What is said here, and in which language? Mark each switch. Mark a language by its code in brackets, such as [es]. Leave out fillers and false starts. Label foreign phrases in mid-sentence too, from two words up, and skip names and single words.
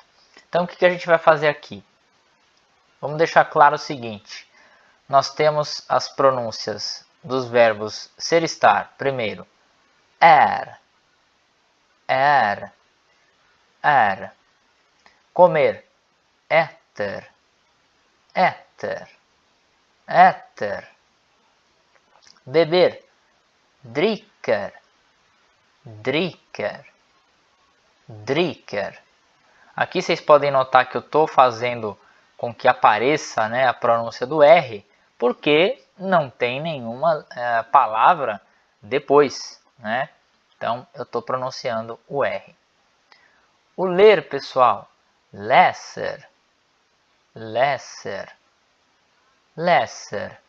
[pt] Então, o que a gente vai fazer aqui? Vamos deixar claro o seguinte. Nós temos as pronúncias dos verbos ser, estar. [sv] Primeiro, er, er, er. [pt] Comer, [sv] äter, äter, äter. Beber, dricker, dricker, dricker. [pt] Aqui vocês podem notar que eu estou fazendo com que apareça, né, a pronúncia do R, porque não tem nenhuma palavra depois, né? Então eu estou pronunciando o R. O ler, pessoal, [sv] läser, läser, läser.